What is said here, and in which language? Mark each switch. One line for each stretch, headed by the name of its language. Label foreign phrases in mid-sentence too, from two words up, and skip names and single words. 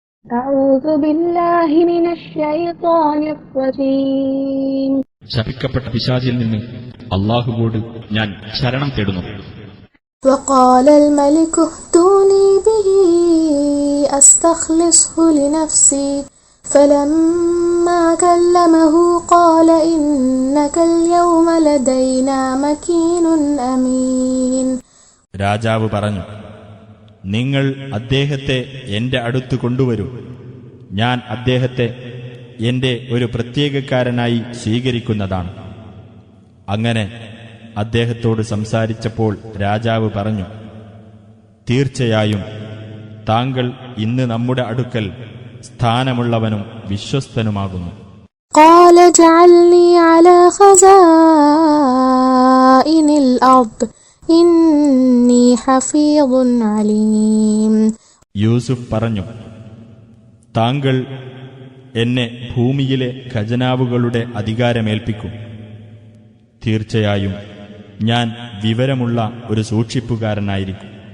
Arabic: أعوذ بالله من الشيطان الرجيم.
Malayalam: ശപിക്കപ്പെട്ട പിശാചിൽ നിന്ന് അല്ലാഹുവോട് ഞാൻ ശരണം തേടുന്നു.
Arabic: وقال الملك ائتوني به أستخلصه لنفسي فلما كلمه قال إنك اليوم لدينا مكين أمين.
Malayalam: രാജാവ് പറഞ്ഞു, നിങ്ങൾ അദ്ദേഹത്തെ എന്റെ അടുത്ത് കൊണ്ടുവരൂ. ഞാൻ അദ്ദേഹത്തെ എന്റെ ഒരു പ്രത്യേകക്കാരനായി സ്വീകരിക്കുന്നതാണ്. അങ്ങനെ അദ്ദേഹത്തോട് സംസാരിച്ചപ്പോൾ രാജാവ് പറഞ്ഞു, തീർച്ചയായും താങ്കൾ ഇന്ന് നമ്മുടെ അടുക്കൽ സ്ഥാനമുള്ളവനും വിശ്വസ്തനുമാകുന്നു.
Arabic: قال اجعلني على خزائن الأرض إني حفيظ عليم.
Malayalam: യൂസുഫ് പറഞ്ഞു, താങ്കൾ എന്നെ ഭൂമിയിലെ ഖജനാവുകളുടെ അധികാരമേൽപ്പിക്കും. തീർച്ചയായും ഞാൻ വിവരമുള്ള ഒരു സൂക്ഷിപ്പുകാരനായിരിക്കും.